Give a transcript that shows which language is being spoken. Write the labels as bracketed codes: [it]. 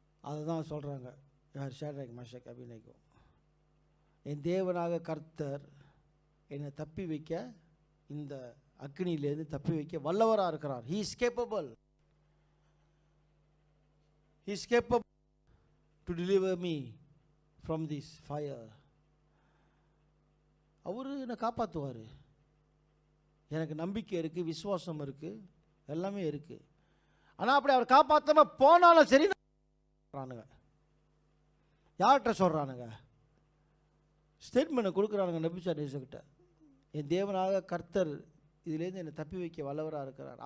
[ta] அதுதான் சொல்கிறாங்க யார்? Shadrach, Meshach, அபிநேகோ. என் தேவனாக கர்த்தர் என்னை தப்பி வைக்க, இந்த அக்னியிலேருந்து தப்பி வைக்க வல்லவராக இருக்கிறார். [en] He is capable. He is capable to deliver me from this fire. [ta] அவரு என்னை காப்பாற்றுவார். எனக்கு நம்பிக்கை இருக்குது, விசுவாசம் இருக்குது, எல்லாமே இருக்குது. ஆனால் அப்படி அவர் காப்பாற்றாமல் போனாலும் சரி சொல்கிறானுங்க. யார்கிட்ட சொல்கிறானுங்க? ஸ்டேட்மெண்ட்டை கொடுக்குறானுங்க நெபுகாத்நேசர்கிட்ட. என் தேவனாக கர்த்தர் இதுலேருந்து என்னை தப்பி வைக்க வல்லவராக இருக்கிறார்.